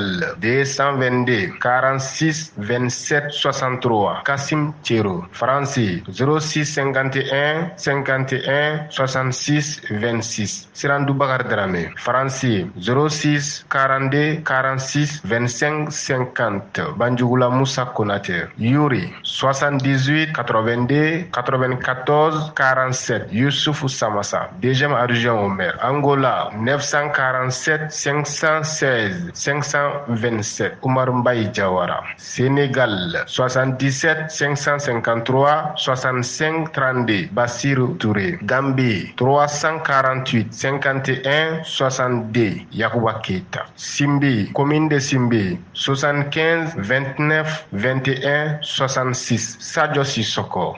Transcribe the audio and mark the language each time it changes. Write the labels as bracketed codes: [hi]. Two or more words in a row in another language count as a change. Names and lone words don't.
[fr] 222 46 27 63 Kassim Thiro France 06 51 51 66 26 Sirandou Bakar Dramé France 06 42 46 25 50 Banjugula Moussa Konaté Yuri 78 82 94 47 Youssouf Samassa deuxième adjoint au maire Angola 947 516 527 Oumar Mbaye Diawara Sénégal 77 553 65 32 Bassirou Touré Gambie 348 51 62 Yacouba Keita Simbi commune de Simbi 75 29 21 66 Sadio Sissoko